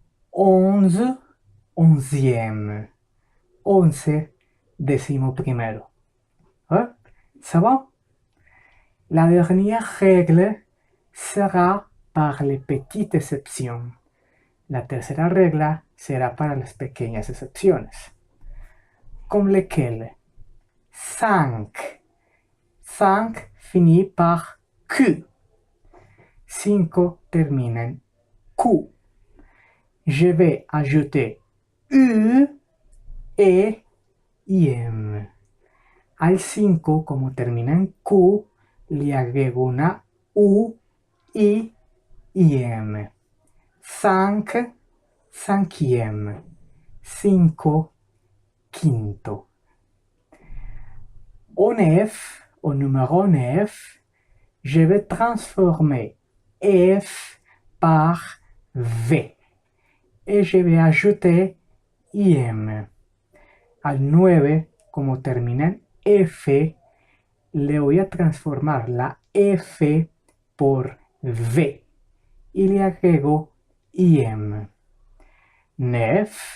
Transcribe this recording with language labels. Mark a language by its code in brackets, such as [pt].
[fr] 11, onzième. 11, [es] décimo primero. [fr] Ça va? La dernière règle sera par les petites exceptions. [es] La tercera regla será para las pequeñas excepciones. [fr] Comme lesquelles? 5. 5 finit par Q. [es] 5 termina en Q. [fr] Je vais ajouter U, E y M. [es] Al 5, como termina en Q, le agrego una U, I y M. [fr] 5, cinquième. 5, quinto. Au 9, au numéro 9, je vais transformer F par V. Et je vais ajouter IM. [es] Al 9, como termina en F, le voy a transformar la F por V y le agrego IM. 9,